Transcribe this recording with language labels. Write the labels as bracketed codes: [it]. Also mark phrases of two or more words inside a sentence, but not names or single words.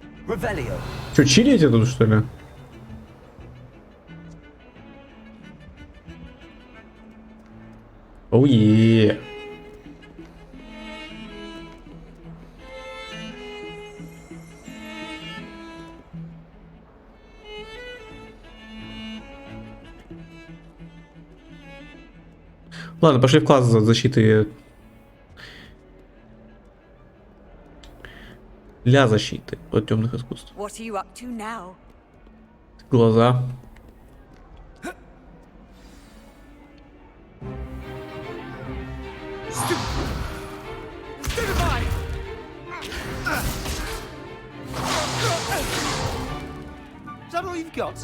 [ru] Revelio. Че, чилите тут, что ли? Оуе. Ладно, пошли в класс защиты. Для защиты от темных искусств. [en] What are you up to now? [ru] Глаза. [en] Is that all you've got?